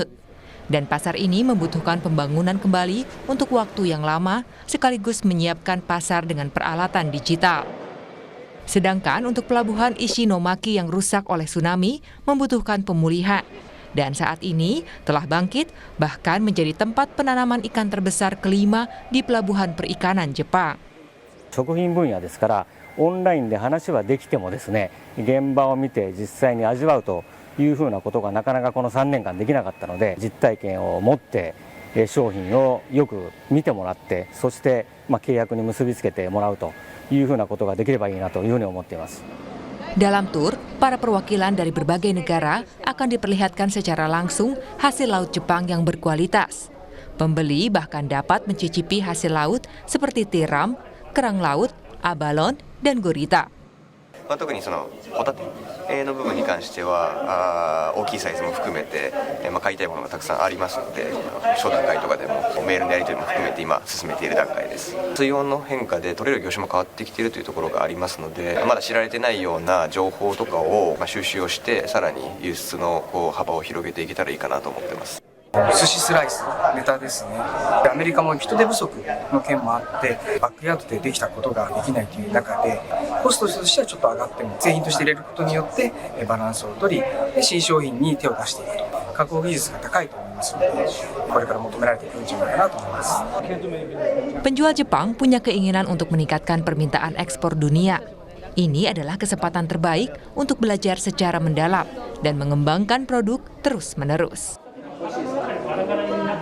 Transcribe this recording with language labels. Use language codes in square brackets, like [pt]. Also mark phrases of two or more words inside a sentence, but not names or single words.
[id] Dan pasar ini membutuhkan pembangunan kembali untuk waktu yang lama, sekaligus menyiapkan pasar dengan peralatan digital. Sedangkan untuk pelabuhan Ishinomaki yang rusak oleh tsunami membutuhkan pemulihan. Dan saat ini telah bangkit, bahkan menjadi tempat penanaman ikan terbesar kelima di pelabuhan perikanan Jepang. [ja] 食品分野ですからオンラインで話はできてもですね、現場を見て実際に味わうというふうなことがなかなかこの3年間できなかったので、実体験を持って商品をよく見てもらって、そして契約に結びつけてもらうというふうなことができればいいなというふうに思っています。 [id] Dalam tur, para perwakilan dari berbagai negara akan diperlihatkan secara langsung hasil laut Jepang yang berkualitas. Pembeli bahkan dapat mencicipi hasil laut seperti tiram, kerang laut, abalon, dan gurita. [ja] 特にそのホタテの部分に関しては大きいサイズも含めて買いたいものがたくさんありますので、商談会とかでもメールのやり取りも含めて今進めている段階です。水温の変化で取れる業種も変わってきているというところがありますので、まだ知られてないような情報とかを収集をしてさらに輸出の幅を広げていけたらいいかなと思ってます。寿司スライス、ネタですね。アメリカも人手不足の件もあって、バックヤードでできたことができないという中で、コストとしてはちょっと上がっても、製品として入れることによってバランスを取り、で新商品に手を出していくと。加工技術が高いと思いますので、これから求められていくんじゃないかなと思います。 [id] Penjual Jepang punya keinginan untuk meningkatkan permintaan ekspor dunia. Ini adalah kesempatan terbaik untuk belajar secara mendalam dan mengembangkan produk terus-menerus.